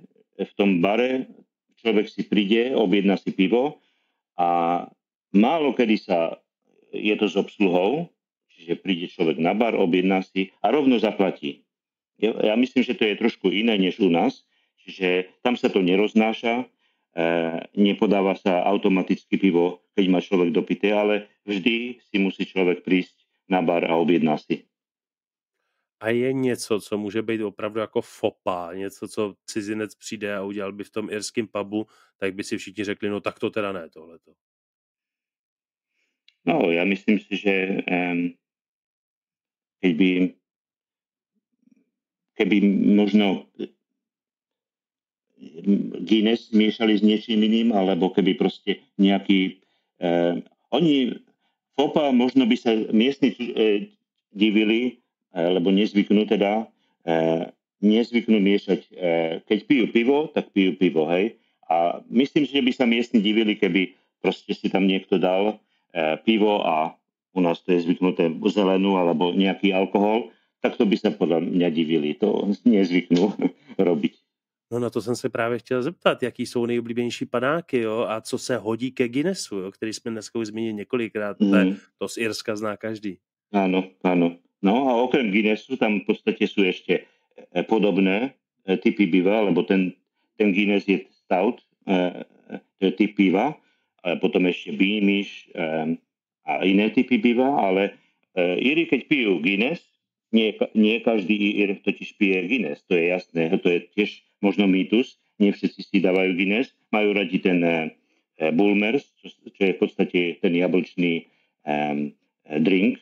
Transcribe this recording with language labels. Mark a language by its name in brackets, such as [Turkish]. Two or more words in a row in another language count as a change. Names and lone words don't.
[Slovak] V tom bare človek si príde, objedná si pivo a málo kedy je to s obsluhou, čiže príde človek na bar, objedná si a rovno zaplatí. Ja myslím, že to je trošku iné než u nás, čiže tam sa to neroznáša, nepodáva sa automaticky pivo, keď má človek dopité, ale vždy si musí človek prísť na bar a objedná si. [Czech] A je něco, co může být opravdu jako fopa, něco, co cizinec přijde a udělal by v tom irském pubu, tak by si všichni řekli, no tak to teda ne, tohleto. [Slovak] No, ja myslím si, že keby možno Guinness miešali s niečím iným, alebo keby proste nejaký... fopa, možno by sa miestni divili, lebo nezvyknú miešať, keď pijú pivo, tak pijú pivo, hej. A myslím si, že by sa miestni divili, keby proste si tam niekto dal pivo a u nás to je zvyknuté zelenú alebo nejaký alkohol, tak to by sa podľa mňa divili. To nezvyknú robiť. [Czech] No na to jsem se právě chtěl zeptat, jaký jsou nejoblíbenější panáky, jo, a co se hodí ke Guinnessu, jo, který jsme dneska už zmínili několikrát, to z Irska zná každý. [Slovak] Áno. No a okrem Guinnessu tam v podstate sú ešte podobné typy piva, lebo ten Guinness je stout, to je typ piva, a potom ešte Beamish a iné typy piva, ale Íri, keď pijú Guinness, nie každý Ír totiž pije Guinness, to je jasné, to je tiež možno mýtus, nie všetci si dávajú Guinness, majú radi ten Bulmers, čo je v podstate ten jablčný drink,